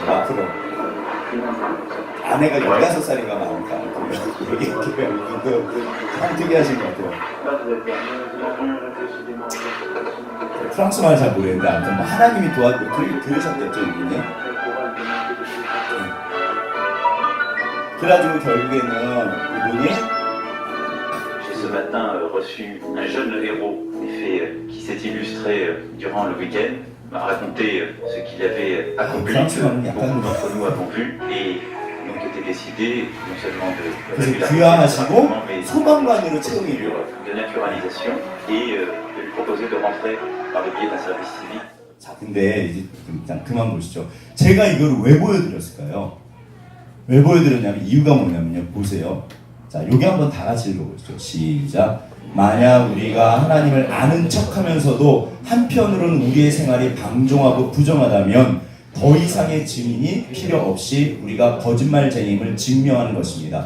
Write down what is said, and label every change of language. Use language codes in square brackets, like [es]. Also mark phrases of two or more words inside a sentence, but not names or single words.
[ko] 앞으로 아내가 15살인가 많으니까 이렇게 참 특이하신 것 같아요. 프랑스 말 잘 모르겠는데 아무튼 뭐 하나님이 들으셨겠죠 이분이. 그래가지고 결국에는 이분이 [fr] Ce matin, reçu un jeune héros, en effet, qui s'est illustré durant le week-end, m'a raconté ce qu'il avait accompli, que beaucoup d'entre nous avons vu, et donc était décidé non seulement de [ko] 귀화하시고 소방관으로 채용이 돼요. [fr] de naturalisation et de lui proposer de rentrer par le biais d'un service civique. [ko] 자, 근데 이제 일단 그만 보시죠. 제가 이걸 왜 보여드렸을까요? 왜 보여드렸냐면 이유가 뭐냐면요. 보세요. 자, 여기 한번 다 같이 읽어보시죠. 시작. 만약 우리가 하나님을 아는 척하면서도 한편으로는 우리의 생활이 방종하고 부정하다면 더 이상의 증인이 필요 없이 우리가 거짓말쟁임을 증명하는 것입니다.